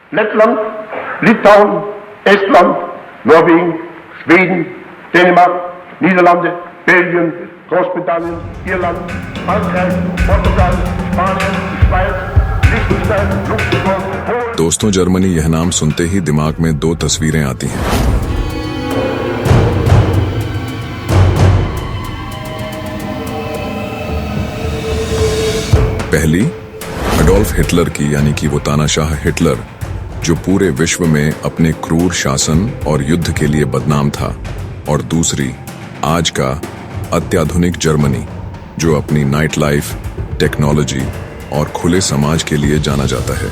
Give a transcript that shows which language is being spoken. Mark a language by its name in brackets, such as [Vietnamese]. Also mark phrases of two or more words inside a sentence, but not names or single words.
[Hindi] Lettland, Litauen, Estland, Norwegen, Schweden, Dänemark, Niederlande, Belgien, Großbritannien, Irland, Frankreich, Portugal, Spanien, Schweiz, Liechtenstein, Luxemburg, Polen। दोस्तों, जर्मनी यह नाम सुनते ही दिमाग में दो तस्वीरें आती हैं। पहली अडोल्फ हिटलर की, यानी कि वो तानाशाह हिटलर जो पूरे विश्व में अपने क्रूर शासन और युद्ध के लिए बदनाम था, और दूसरी आज का अत्याधुनिक जर्मनी जो अपनी [English] night life, [Hindi] टेक्नोलॉजी और खुले समाज के लिए जाना जाता है।